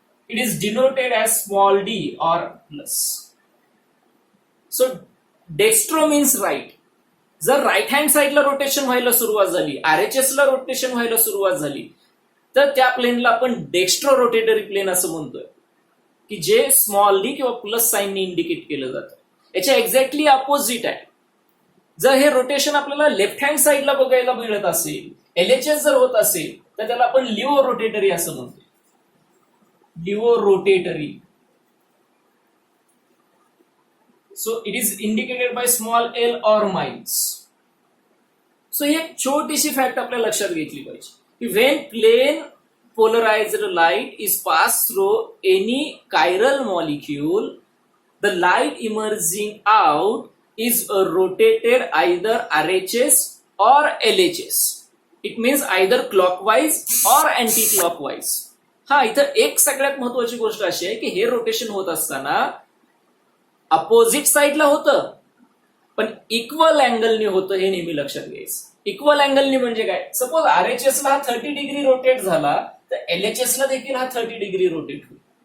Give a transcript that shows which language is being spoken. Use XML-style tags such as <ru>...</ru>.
<en>It is denoted as small d or plus. So dextro means right.</en> <mr>जर right hand साईडला rotation व्हायला सुरुवात झाली, RHS ला रोटेशन व्हायला सुरुवात झाली, तर त्या प्लेनला आपण डेक्स्ट्रो रोटेटरी प्लेन असं म्हणतोय, की जे स्मॉल डी किंवा प्लस साईनने इंडिकेट केलं जातं. याच्या एक्झॅक्टली अपोजिट आहे. जर हे रोटेशन आपल्याला लेफ्ट हँड साईडला बघायला मिळत असेल, LHS जर होत असेल, तर त्याला आपण लिओ रोटेटरी असं म्हणतो. Leo rotatory.</mr> <en>So it is indicated by small l or minus.</en> <mr>So ही एक छोटीशी फॅक्ट आपल्या लक्षात घेतली पाहिजे, की</mr> <en>When plane polarized light is passed through any chiral molecule, the light emerging out is rotated either RHS or LHS. It means either clockwise or anti-clockwise.</en> <mr>हा, इथं एक सगळ्यात महत्वाची गोष्ट अशी आहे की हे रोटेशन होत असताना अपोजिट साईडला होतं, पण इक्वल अँगलनी होतं, हे नेहमी लक्षात घ्यायचं. इक्वल अँगलनी म्हणजे काय? सपोज RHS ला हा 30 डिग्री रोटेट झाला, तर LHS ला देखील हा 30 डिग्री रोटेट होईल.</mr>